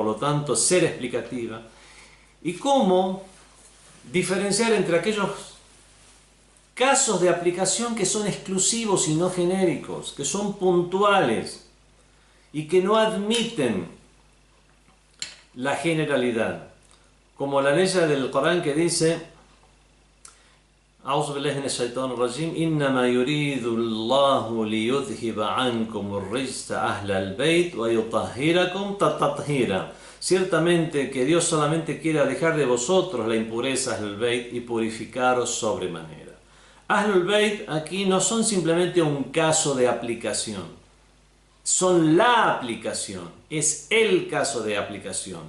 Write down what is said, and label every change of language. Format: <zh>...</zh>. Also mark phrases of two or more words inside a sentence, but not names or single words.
<es>lo tanto ser explicativa, y cómo diferenciar entre aquellos casos de aplicación que son exclusivos y no genéricos, que son puntuales y que no admiten la generalidad, como la ley del Corán que dice:</es> <ar>أعوذ بالله من الشيطان الرجيم إنما يريد الله ليذهب عنكم الرجس أهل البيت ويطهركم تطهيرا.</ar> <es>Ciertamente que Dios solamente quiere alejar de vosotros la impureza Ahlul Bayt y purificaros sobremanera. Ahlul Bayt aquí no son simplemente un caso de aplicación, son la aplicación, es el caso de aplicación.</es>